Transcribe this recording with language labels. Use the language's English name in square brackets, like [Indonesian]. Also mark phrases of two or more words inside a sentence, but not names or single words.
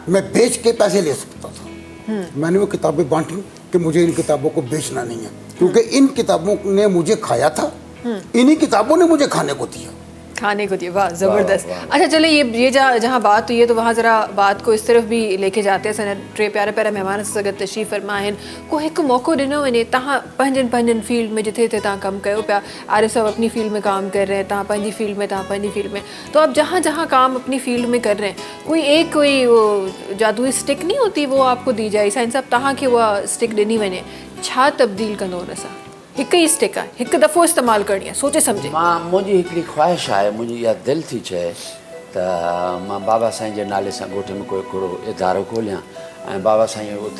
[Urdu] میں بیچ کے پیسے لے سکتا تھا۔ میں نے وہ کتابیں بانٹی کہ مجھے ان کتابوں کو بیچنا نہیں ہے، کیونکہ ان کتابوں نے مجھے کھایا تھا، انہی کتابوں نے مجھے کھانے کو دیا. کھانے کو دیے، واہ زبردست۔ اچھا چلے، یہ جہاں بات ہوئی ہے تو وہاں ذرا بات کو اس طرف بھی لے کے جاتے ہیں. [Sindhi] सन टे प्यारा प्यारा मेहमान सगत तशरीफ़ फरमा आहिनि, को हिकु मौक़ो ॾिनो वञे, तव्हां पंहिंजनि फील्ड में जिथे जिथे तव्हां कमु कयो पिया, [Urdu] عارف صاحب اپنی فیلڈ میں کام کر رہے ہیں, [Sindhi] तव्हां पंहिंजी फील्ड में, तव्हां पंहिंजी फील्ड में, [Urdu] تو آپ جہاں جہاں کام اپنی فیلڈ میں کر رہے ہیں، کوئی وہ جادوئی اسٹک نہیں ہوتی، وہ آپ کو دی جائے, [Sindhi] साईं साहब तव्हांखे उहा स्टिक ॾिनी वञे, छा तब्दील कंदो हुन सां? हिकु ई स्टिक आहे, हिकु दफ़ो इस्तेमालु करणी आहे, सोचे सम्झे। मुंहिंजी हिकिड़ी ख़्वाहिश आहे, मुंहिंजी इहा दिलि थी चए त मां बाबा साईं जे नाले सां ॻोठ में कोई हिकिड़ो इदारो खोलियां ऐं बाबा साईं उते